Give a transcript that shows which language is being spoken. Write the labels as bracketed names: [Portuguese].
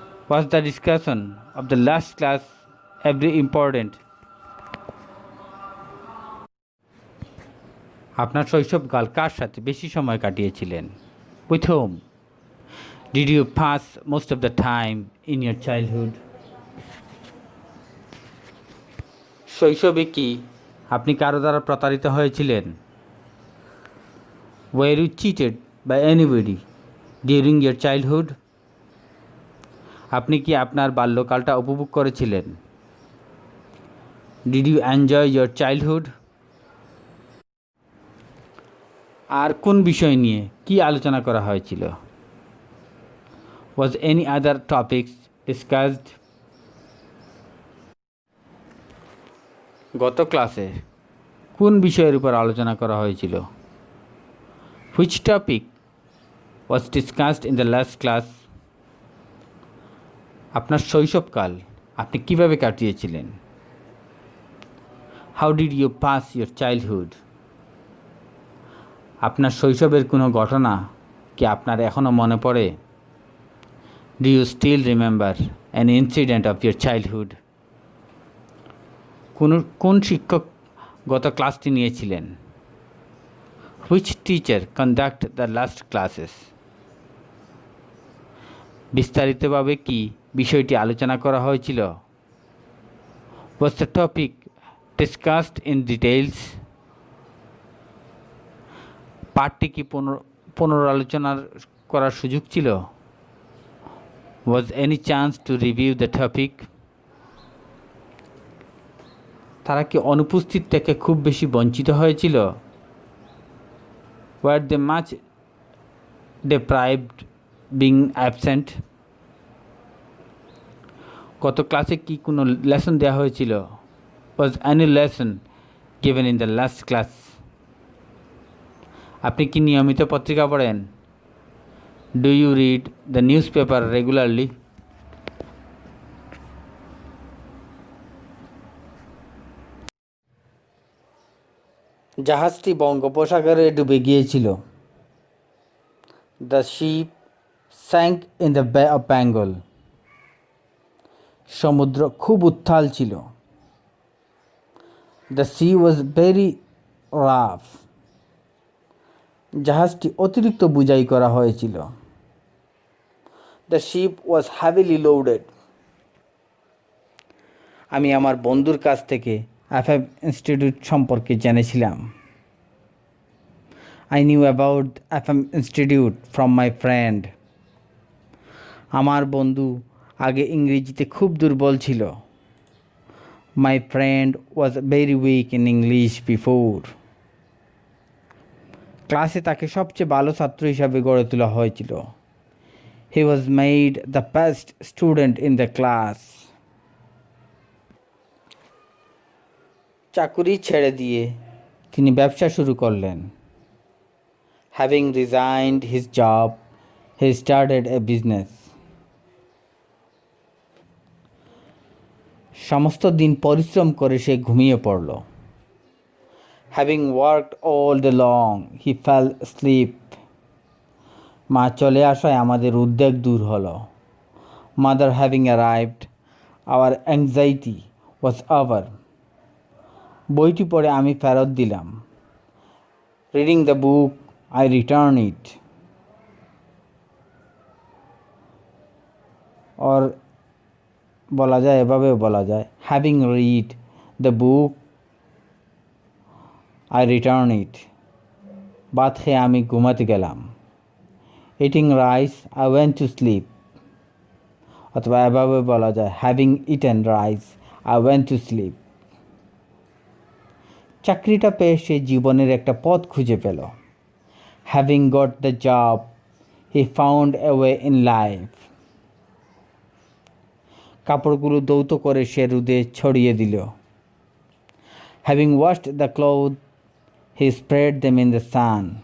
[English] Was the discussion of the last class very important? [Bangla] আপনার শৈশবকাল কার সাথে বেশি সময় কাটিয়েছিলেন? [English] With whom Did you pass most of the time in your childhood? [Bangla] শৈশবে কি আপনি কারো দ্বারা প্রতারিত হয়েছিলেন? [English] Were you cheated by anybody during your childhood? [Bangla] আপনি কি আপনার বাল্যকালটা উপভোগ করেছিলেন? [English] Did you enjoy your childhood? [Bangla] আর কোন বিষয় নিয়ে কি আলোচনা করা হয়েছিল? [English] Was any other topics discussed? [Bangla] গত ক্লাসে কোন বিষয়ের উপর আলোচনা করা হয়েছিল? [English] Which topic was discussed in the last class? [Bangla] আপনার শৈশবকাল আপনি কিভাবে কাটিয়েছিলেন? [English] How did you pass your childhood? [Bangla] আপনার শৈশবের কোনো ঘটনা কি আপনার এখনও মনে পড়ে? [English] Do you still remember an incident of your childhood? [Bangla] কোন শিক্ষক গত ক্লাসটি নিয়েছিলেন? [English] Which teacher conduct the last classes? [Bangla] বিস্তারিতভাবে কি বিষয়টি আলোচনা করা হয়েছিল? [English] Was the topic discussed in details? [Bangla] পাঠটি কি পুনরালোচনা করার সুযোগ ছিল? [English] Was any chance to review the topic? [Bangla] তারা কি অনুপস্থিত থেকে খুব বেশি বঞ্চিত হয়েছিল? [English] Were they much deprived being absent? [Bangla] গত ক্লাসে কি কোনো লেসন দেওয়া হয়েছিল? [English] Was any lesson given in the last class? [Bangla] আপনি কি নিয়মিত পত্রিকা পড়েন? [English] Do you read the newspaper regularly? [Bangla] জাহাজটি বঙ্গোপসাগরে ডুবে গিয়েছিল। [English] The ship sank in the Bay of Bengal. [Bangla] সমুদ্র খুব উত্তাল ছিল। [English] The sea was very rough. [Bangla] জাহাজটি অতিরিক্ত বোঝাই করা হয়েছিল। [English] The ship was heavily loaded. [Bangla] আমি আমার বন্ধুর কাছ থেকে FM ইনস্টিটিউট সম্পর্কে জেনেছিলাম। [English] I knew about FM Institute from my friend. [Bangla] আমার বন্ধু আগে ইংরেজিতে খুব দুর্বল ছিল। [English] My friend was very weak in English before. [Bangla] ক্লাসে তাকে সবচেয়ে ভালো ছাত্র হিসাবে গড়ে তোলা হয়েছিল। [English] He was made the best student in the class. [Bangla] চাকুরি ছেড়ে দিয়ে তিনি ব্যবসা শুরু করলেন। [English] Having resigned his job, he started a business. [Bangla] সমস্ত দিন পরিশ্রম করে সে ঘুমিয়ে পড়ল। [English] Having worked all day long, he fell asleep. [Bangla] মা চলে আসায় আমাদের উদ্বেগ দূর হলো। [English] Mother having arrived, our anxiety was over. [Bangla] বইটি পড়ে আমি ফেরত দিলাম। [English] Reading the book, I return it. or [Bangla] বলা যায়, এভাবেও বলা যায়, [English] having read the book, I return it. [Bangla] ভাত খেয়ে আমি ঘুমাতে গেলাম। [English] Eating rice, I went to sleep. [Bangla] অথবা এভাবে বলা যায়, [English] having eaten rice, I went to sleep. [Bangla] চাকরিটা পেয়ে সে জীবনের একটা পথ খুঁজে পেল। [English] Having got the job, he found a way in life. [Bangla] কাপড়গুলো ধৌত করে সে রোদে ছড়িয়ে দিল। [English] Having washed the clothes, he spread them in the sun.